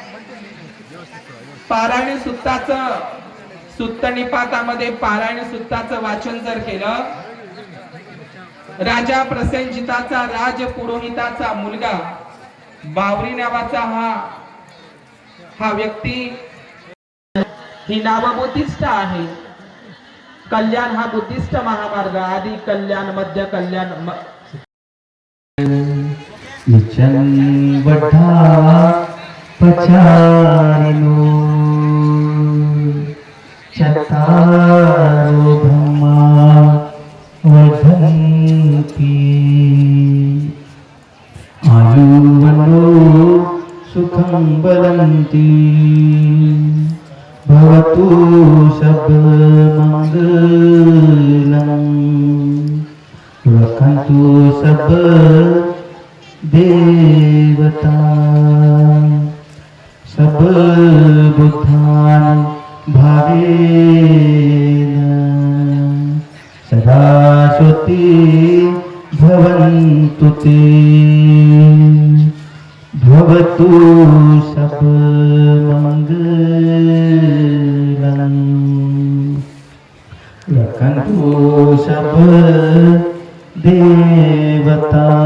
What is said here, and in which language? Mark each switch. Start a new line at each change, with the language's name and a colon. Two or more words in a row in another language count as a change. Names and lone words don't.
Marathi: पारायण सुत्ताचं सुत्त निपातामध्ये पारायण सुत्ताचं वाचन जर केलं, राजा प्रसेनजिताचा राजपुरोहिताचा मुलगा बावरी नावाचा हा व्यक्ती, ही नाव बुद्धिस्ट आहे. कल्याण हा बुद्धिस्ट महामार्ग, आदि कल्याण, मध्य कल्याण,
Pali: पचारिनो चत्तारो ब्रह्मा वदन्ति आयुर्वनो सुखं वदन्ति भवतु सर्वमङ्गलं रक्षन्तु सर्व देवता सब बुद्धान भावेन सदा श्रुती भवन्तु ते भवतु शबमङ्गलम् रक्षन्तु शब देवता